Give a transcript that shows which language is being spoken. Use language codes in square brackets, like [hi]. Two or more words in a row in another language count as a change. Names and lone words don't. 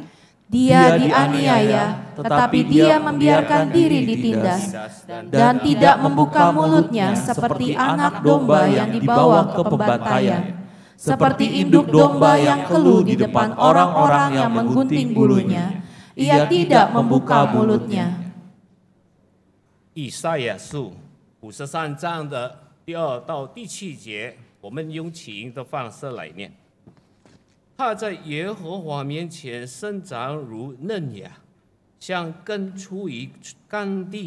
[id] Dia dianiaya, tetapi dia membiarkan diri ditindas, dan tidak membuka mulutnya seperti anak domba yang dibawa ke pembantaian, seperti induk domba yang keluh di depan orang-orang yang menggunting bulunya. Ia tidak membuka mulutnya. [zh] 以赛亚书53章的第2到第7节，我们用起音的方式来念。他在耶和华面前生长如嫩芽，像根出于干地。